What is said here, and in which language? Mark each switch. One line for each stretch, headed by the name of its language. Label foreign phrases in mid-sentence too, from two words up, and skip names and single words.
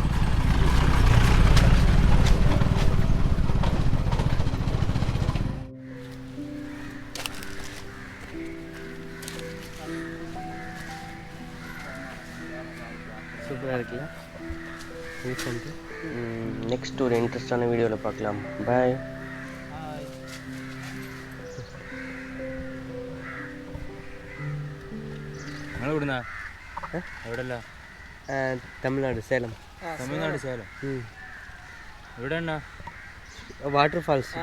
Tamil: சூப்பராக இருக்குல்ல. நெக்ஸ்ட் ஒரு இன்ட்ரெஸ்டான வீடியோவில் பார்க்கலாம். பாய்.
Malayalam: എവിടുന്നാ? എവിടെല്ല? തമിഴ്നാട് സേലം. തമിഴ്നാട് സേലം. എവിടെയാണ്? വാട്ടർഫാൾസ്.